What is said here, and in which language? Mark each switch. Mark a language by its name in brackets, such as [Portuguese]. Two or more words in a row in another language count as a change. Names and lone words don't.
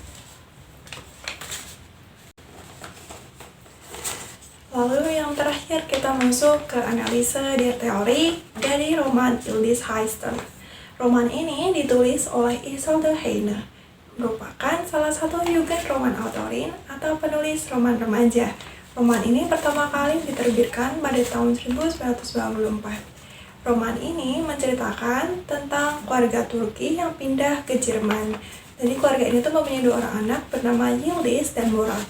[Indonesian] Lalu yang terakhir kita masuk ke analisa teori dari roman Yildiz Haisten. Roman ini ditulis oleh Isolde Heine, merupakan salah satu [German] jugend roman autorin [Indonesian] atau penulis roman remaja. Roman ini pertama kali diterbitkan pada tahun 1994. Roman ini menceritakan tentang keluarga Turki yang pindah ke Jerman. Jadi keluarga ini tuh mempunyai 2 orang anak bernama Yildiz dan Murat.